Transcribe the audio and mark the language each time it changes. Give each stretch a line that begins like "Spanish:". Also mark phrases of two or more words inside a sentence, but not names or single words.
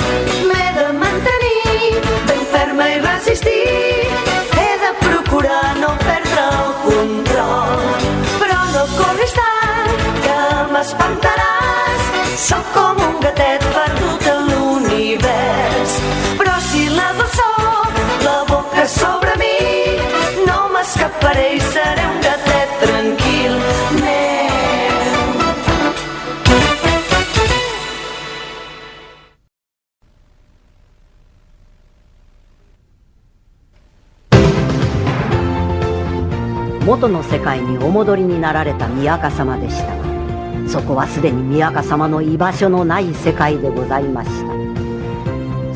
Catalan: M'he de mantenir ben ferma i resistir, he de procurar no perdre el control, però no corris tant que m'espantaràs. Soc com un gatet perdut a l'univers, però si la dolçor la boca sobre mi, no m'escaparé i seré un gatet tranquil.
Japanese: 元の世界にお戻りになられた宮家様でしたが、そこはすでに宮家様の居場所のない世界でございました。